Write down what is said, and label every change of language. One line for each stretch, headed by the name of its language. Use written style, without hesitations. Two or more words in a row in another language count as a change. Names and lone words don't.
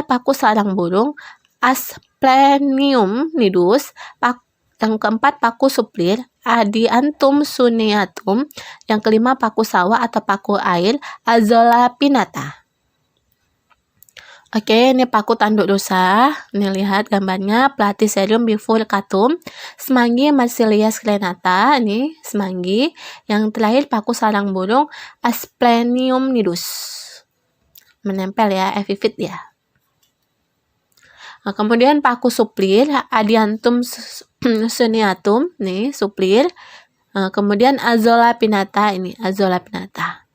Indonesian: Paku sarang burung, Asplenium nidus. Yang keempat, paku suplir, Adiantum suneatum. Yang kelima, paku sawah atau paku air, Azolla pinnata. Oke, ini paku tanduk rusa. Ini lihat gambarnya, Platycerium bifurcatum, semanggi Marsilea serenata, ini semanggi. Yang terakhir paku sarang burung, Asplenium nidus. Menempel ya, epifit ya. Nah, kemudian paku suplir, Adiantum suneatum, nih suplir. Kemudian Azolla pinnata, ini Azolla pinnata.